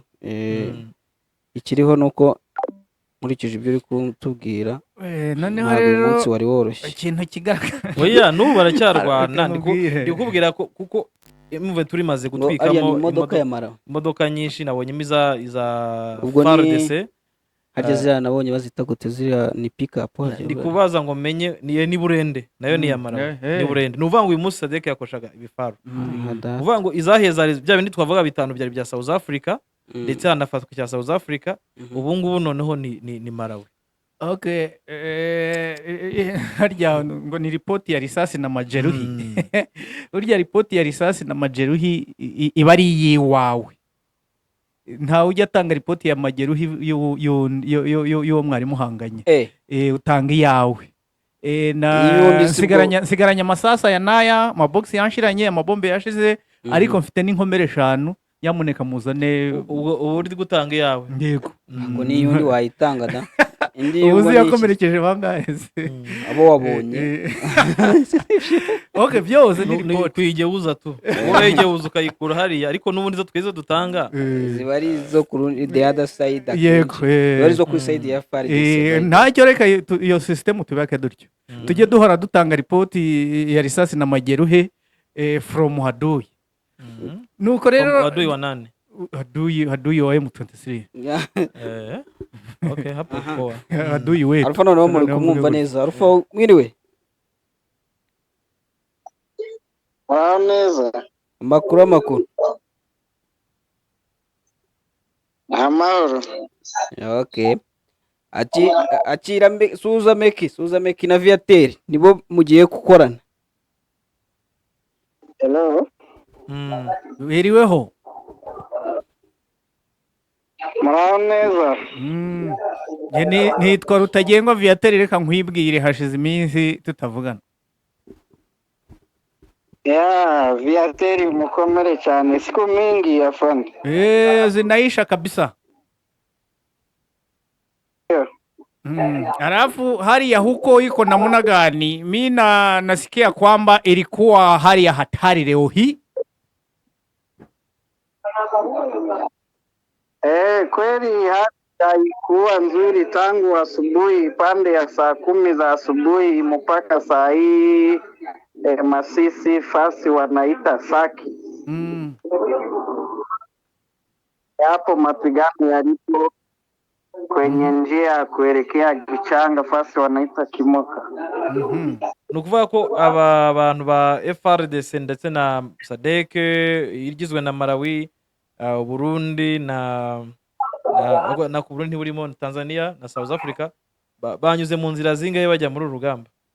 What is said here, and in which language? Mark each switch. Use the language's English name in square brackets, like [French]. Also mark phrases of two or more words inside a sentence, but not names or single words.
[Kinyarwanda] Ikiriho nuko nkurikije ibyo uri kutubwira noneho rero umunsi wari woroshye ikintu kigaragara. Oya n'ubu baracyarwana, ndikubwira ko kuko muve turimaze gutwikamo imodoka nyinshi. Nabonyemo iza FARDC hageze nabonye bazita gute ziriya ni pick up. Ndikubaza ngo menye ni burende nayo ni yamara ni burende. Nuvuga ngo uyu munsi Sadeke yakoshaga ibifaru. Nuvuga ngo izaheza bya bindi twavuga bitanu byari bya South Africa ndetse hanafatwa cya South Africa. Ubu ngubu noneho ni Malawi. Okay, harya ngo ni [Swahili] ripoti ya risasi na majeruhi. [Kinyarwanda] Urya [Swahili] ripoti ya risasi na majeruhi [Kinyarwanda] iba ari yiwawe, nta ujya atanga [Swahili] ripoti ya majeruhi [Kinyarwanda] y'uwo mwari muhanganye. Utanga iyawe. Nsigaranye amasasa ya naya, amabox yanshiranye, amabombe yashize, ariko mfite n'inkomere 5. Nyamuneka muzane ubu uri gutanga iyawe. Yego, ngo ni yundi wayitanga da. Uzi yakomerekeje bangahe se abo wabonye. Okay, byose ni report kuyigeuza tu. Wowe igeuza ukayikura hariya, ariko n'ubundi zo twize dutanga ziba ari zo ku [English] the other side. [Kinyarwanda] Yego, bari zo ku side ya FARDC. Ntacyo reka iyo system tubake dutyo, tujye duhora dutanga report [Swahili] ya risasi na majeruhe [Kinyarwanda] from Haduyi. Nuko rero Haduyi wa nane Haduyi wa M23. [Swahili] Okay, hapo kwa [Kinyarwanda] Haduyi we Arufa noneho muri kumwumva neza. Arufa mwiriwe neza. Amakuru Amahoro. Okay, akira Suza Meki na Viateur nibo mugiye gukorana. hello wiriweho muraho neza nitwa Rutagengwa Viateur, reka nkwibwire, hashize iminsi tutavugana. ya Viateur mukomere cyane, [Swahili] siku mingi afande. Zinaisha kabisa. Alafu hali ya huko iko namna gani? Mi nasikia kwamba ilikuwa hali ya hatari leo hii. Kweli hali haikuwa nzuri tangu asubuhi, pande ya saa 10 za asubuhi mpaka saa hii Masisi fasi wanaita Saki. Hapo mapigano yalipo kwenye njia kuelekea Gichanga fasi wanaita Kimoka. [Kinyarwanda] ni ukuvuga ko aba bantu ba FRDC ndetse na SADC igizwe na Malawi, Burundi na ku Burundi burimo na Tanzania na South Africa banyuze mu nzira zingahe bajya muri urugamba?